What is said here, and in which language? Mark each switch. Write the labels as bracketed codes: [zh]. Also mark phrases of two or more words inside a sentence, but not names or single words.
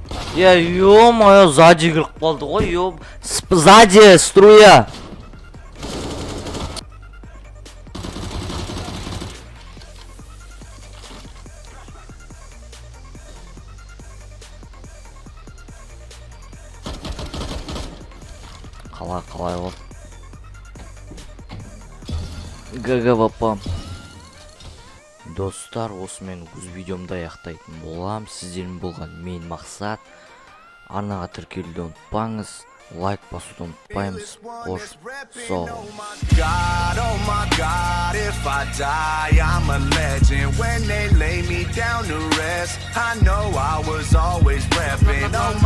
[ru] Я ё-моё, сзади [kk] кіріп қалды ғой, [ru] сзади струя. [kk] Қалай ол. ГГ папа. Достар, осымен өз видеомды аяқтайтын болам. Сіздермен болған мен мақсат. Арнаға тіркелуді ұмытпаңыз, лайк басуды ұмытпаймыз. Қош сау. [en] Oh my God, if I die, I'm a legend. When they lay me down to rest, I know I was always repping. Oh my